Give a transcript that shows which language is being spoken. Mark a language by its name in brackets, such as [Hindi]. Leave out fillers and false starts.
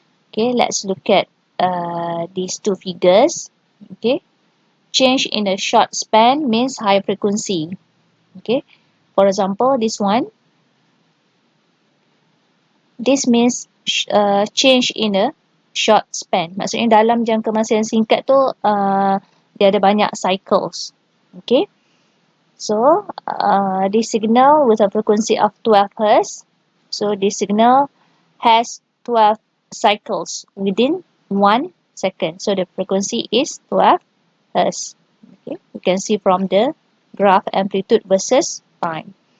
[English] Okay, let's look at these two figures. Okay, change in a short span means high frequency. Okay, for example, this one. This means change in a short span. [Malay] Maksudnya dalam jangka masa yang singkat tu dia ada banyak cycles. [English] Okay. So, this signal with a frequency of 12 Hz. So, this signal has 12 cycles within 1 second. So, the frequency is 12 Hz. Okay. You can see from the graph amplitude versus time.